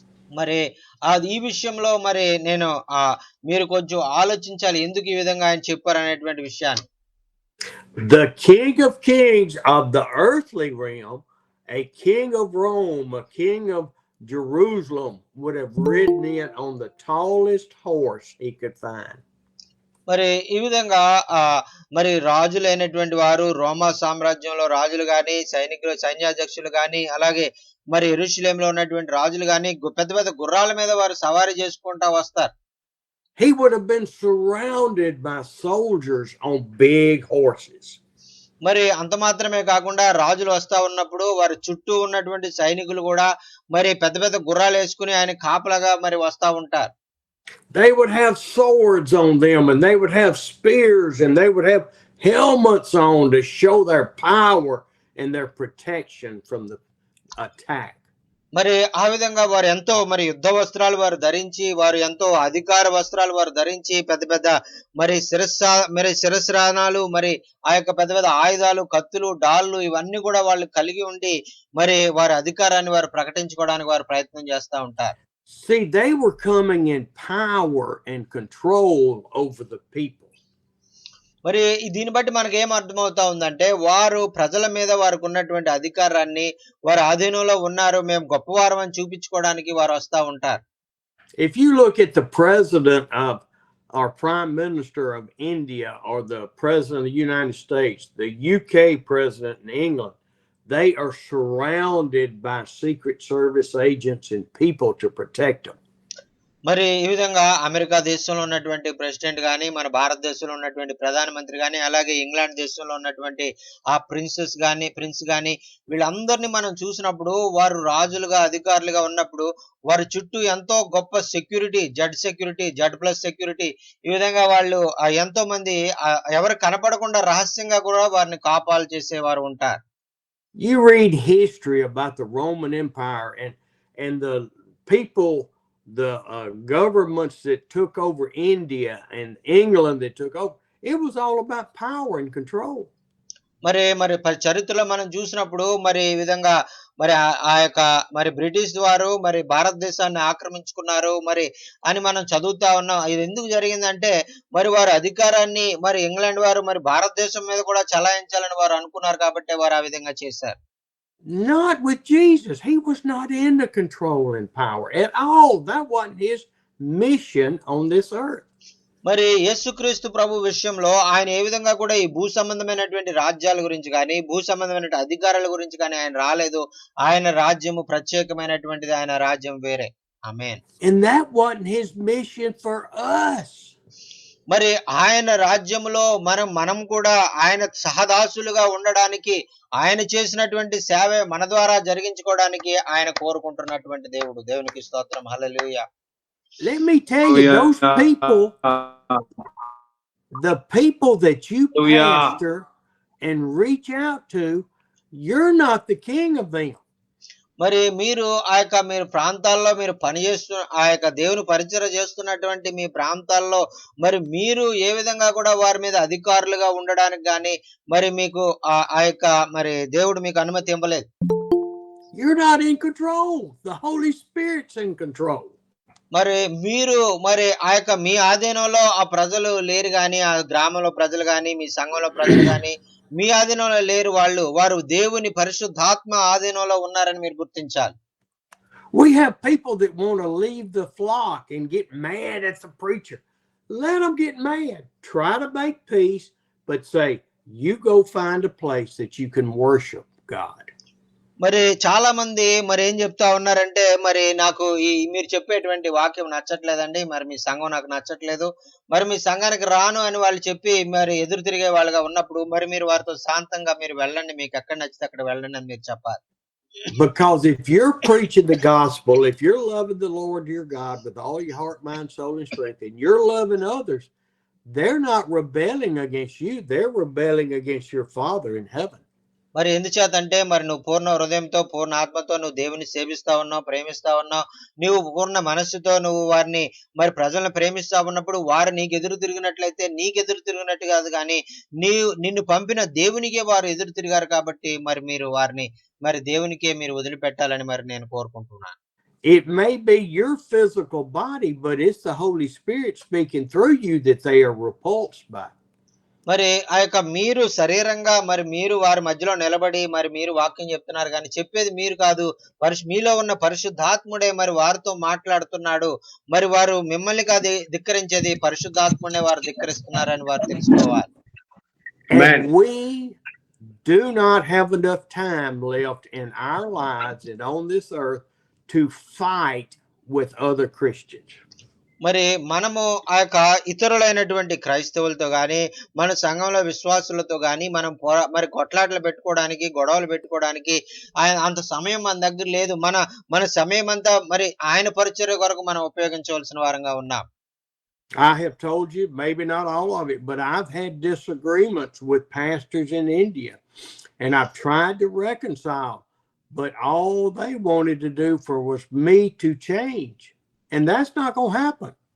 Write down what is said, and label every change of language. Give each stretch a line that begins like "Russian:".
Telugu: మరి ఈ విషయంలో మరి నేను మీరు కొంచెం ఆలోచించాలి ఎందుకు ఈ విధంగా ఆయన చెప్పారు అనేటువంటి విషయాన్ని.
English: The King of Kings of the earthly realm, a king of Rome, a king of Jerusalem, would have ridden in on the tallest horse he could find.
Telugu: మరి ఈ విధంగా మరి రాజులైనటువంటి వారు రోమా సామ్రాజ్యంలో రాజులు గాని సైన్యాధ్యక్షులు గాని అలాగే మరి యెరూషలేములో ఉన్నటువంటి రాజులు గాని పెద్ద పెద్ద గుర్రాల మీద వారు సవారీ చేసుకుంటా వస్తారు.
English: He would have been surrounded by soldiers on big horses.
Telugu: మరి అంత మాత్రమే కాకుండా రాజులు వస్తా ఉన్నప్పుడు వారి చుట్టూ ఉన్నటువంటి సైనికులు కూడా మరి పెద్ద పెద్ద గుర్రాలు వేసుకుని ఆయన కాపలాగా మరి వస్తా ఉంటారు.
English: They would have swords on them and they would have spears and they would have helmets on to show their power and their protection from the attack.
Telugu: మరి ఆ విధంగా వారు ఎంతో మరి యుద్ధ వస్త్రాలు వారు ధరించి వారు ఎంతో అధికార వస్త్రాలు వారు ధరించి పెద్ద పెద్ద మరి శిరస్రాణాలు మరి ఆ యొక్క పెద్ద పెద్ద ఆయుధాలు కత్తులు డాళ్ళు ఇవన్నీ కూడా వాళ్ళు కలిగి ఉండి మరి వారి అధికారాన్ని వారు ప్రకటించుకోవడానికి వారు ప్రయత్నం చేస్తా ఉంటారు.
English: See, they were coming in power and control over the people.
Telugu: మరి దీన్ని బట్టి మనకి ఏం అర్థమవుతా ఉందంటే వారు ప్రజల మీద వారికి ఉన్నటువంటి అధికారాన్ని వారి ఆధీనంలో ఉన్నారు మేము గొప్పవారం అని చూపించుకోవడానికి వారు వస్తా ఉంటారు.
English: If you look at the president of our prime minister of India or the president of the United States, the UK president in England, they are surrounded by Secret Service agents and people to protect them.
Telugu: మరి ఈ విధంగా America దేశంలో ఉన్నటువంటి president గాని మన భారతదేశంలో ఉన్నటువంటి ప్రధానమంత్రి గాని అలాగే ఇంగ్లాండ్ దేశంలో ఉన్నటువంటి ఆ ప్రిన్స్ గాని వీళ్ళందరినీ మనం చూసినప్పుడు వారు రాజులుగా అధికారులుగా ఉన్నప్పుడు వారి చుట్టూ ఎంతో గొప్ప సెక్యూరిటీ జెడ్ ప్లస్ సెక్యూరిటీ ఈ విధంగా వాళ్ళు ఎంతో మంది ఎవరు కనపడకుండా రహస్యంగా కూడా వారిని కాపాలు చేసేవారు ఉంటారు.
English: You read history about the Roman Empire and the people, the governments that took over India and England that took over. It was all about power and control.
Telugu: మరి చరిత్రలో మనం చూసినప్పుడు మరి ఈ విధంగా మరి ఆ యొక్క మరి బ్రిటిష్ వారు మరి భారతదేశాన్ని ఆక్రమించుకున్నారు మరి అని మనం చదువుతా ఉన్నాం. ఇది ఎందుకు జరిగిందంటే మరి వారు అధికారాన్ని మరి ఇంగ్లాండ్ వారు మరి భారతదేశం మీద కూడా చలాయించాలని వారు అనుకున్నారు కాబట్టి వారు ఆ విధంగా చేశారు.
English: Not with Jesus. He was not into control and power at all. That wasn't his mission on this earth.
Telugu: మరి యేసుక్రీస్తు ప్రభు విషయంలో ఆయన ఏ విధంగా కూడా ఈ భూ సంబంధమైనటువంటి రాజ్యాల గురించి కానీ భూ సంబంధమైన అధికారాల గురించి కానీ ఆయన రాలేదు. ఆయన రాజ్యము ప్రత్యేకమైనటువంటిది, ఆయన రాజ్యం వేరే. ఆమేన్.
English: And that wasn't his mission for us.
Telugu: మరి ఆయన రాజ్యములో మనం కూడా ఆయన సహదాసులుగా ఉండడానికి, ఆయన చేసినటువంటి సేవే మన ద్వారా జరిగించుకోవడానికి ఆయన కోరుకుంటున్నటువంటి దేవుడు. దేవునికి స్తోత్రం. హల్లెలూయా.
English: Let me tell you, those people, the people that you pastor and reach out to, you're not the king of them.
Telugu: మరి మీరు మీరు ప్రాంతాల్లో మీరు పనిచేస్తూ దేవుని పరిచర్య చేస్తున్నటువంటి మీ ప్రాంతాల్లో మరి మీరు ఏ విధంగా కూడా వారి మీద అధికారులుగా ఉండడానికి గాని మరి మీకు మరి దేవుడు మీకు అనుమతి ఇవ్వలేదు.
English: You're not in control. The Holy Spirit's in control.
Telugu: మరి మీరు మరి మీ ఆధీనంలో ఆ ప్రజలు లేరు గాని, ఆ గ్రామంలో ప్రజలు గాని, మీ సంఘంలో ప్రజలు గాని మీ ఆధీనంలో లేరు. వారు దేవుని పరిశుద్ధాత్మ ఆధీనంలో ఉన్నారని మీరు గుర్తించాలి.
English: We have people that want to leave the flock and get mad at the preacher. Let them get mad. Try to make peace, but say, you go find a place that you can worship God.
Telugu: మరి చాలా మంది మరి ఏం చెప్తా ఉన్నారంటే, మరి నాకు మీరు చెప్పేటువంటి వాక్యం నచ్చట్లేదండి, మరి మీ సంఘం నాకు నచ్చట్లేదు, మరి మీ సంఘానికి రాను అని వాళ్ళు చెప్పి మరి ఎదురు తిరిగే వాళ్ళగా ఉన్నప్పుడు మరి మీరు వారితో శాంతంగా మీరు వెళ్ళండి, మీకు ఎక్కడ నచ్చితే అక్కడ వెళ్ళండి అని మీరు చెప్పాలి.
English: Because if you're preaching the gospel, if you're loving the Lord your God with all your heart, mind, soul, and strength, and you're loving others, they're not rebelling against you. They're rebelling against your Father in heaven.
Telugu: మరి ఎందుచేతంటే మరి నువ్వు పూర్ణ హృదయంతో పూర్ణ ఆత్మతో నువ్వు దేవుని సేవిస్తా ఉన్నావు, ప్రేమిస్తా ఉన్నావు, నువ్వు పూర్ణ మనస్సుతో నువ్వు వారిని మరి ప్రజలను ప్రేమిస్తా ఉన్నప్పుడు వారు నీకు ఎదురు తిరిగినట్లయితే నీకు ఎదురు తిరిగినట్టు కాదు, కానీ నిన్ను పంపిన దేవునికే వారు ఎదురు తిరిగారు. కాబట్టి మరి మీరు వారిని మరి దేవునికే మీరు వదిలిపెట్టాలని మరి నేను కోరుకుంటున్నాను.
English: It may be your physical body, but it's the Holy Spirit speaking through you that they are repulsed by.
Telugu: మరి మీరు శరీరంగా మరి మీరు వారి మధ్యలో నిలబడి మరి మీరు వాక్యం చెప్తున్నారు, కానీ చెప్పేది మీరు కాదు, మీలో ఉన్న పరిశుద్ధాత్ముడే మరి వారితో మాట్లాడుతున్నాడు. మరి వారు మిమ్మల్ని కాదు ధిక్కరించేది, పరిశుద్ధాత్ముడే వారు ధిక్కరిస్తున్నారని వారు తెలుసుకోవాలి.
English: And we do not have enough time left in our lives and on this earth to fight with other Christians.
Telugu: మరి మనము ఇతరులైనటువంటి క్రైస్తవులతో గాని, మన సంఘంలో విశ్వాసులతో గాని మనం మరి కొట్లాటలు పెట్టుకోవడానికి, గొడవలు పెట్టుకోవడానికి అంత సమయం మన దగ్గర లేదు. మన సమయం అంతా మరి ఆయన పరిచర్య కొరకు మనం ఉపయోగించవలసిన వారంగా ఉన్నాం.
English: I have told you, maybe not all of it, but I've had disagreements with pastors in India, and I've tried to reconcile, but all they wanted to do was me to change. And that's not going to happen.